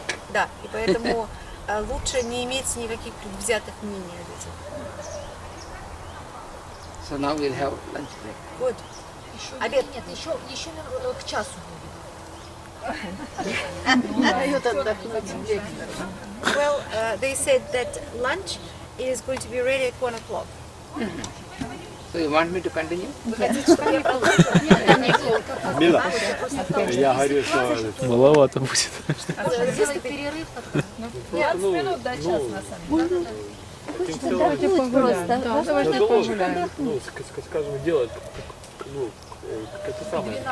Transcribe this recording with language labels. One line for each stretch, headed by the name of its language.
Russian: Да, и поэтому лучше не иметь никаких предвзятых мнений об этих.
English: So now we'll have lunch break.
Russian: Вот. Обед. Нет, еще к часу будет.
English: Well, they said that lunch is going to be ready at 1 o'clock. So you want me to continue?
Russian: Вы хотите, чтобы я продолжила? Мила, я говорю, что Маловато будет. Сделай перерыв. 15 минут до часа на самом деле. Давайте погуляем. Ну, скажем, делать, ну, это самое.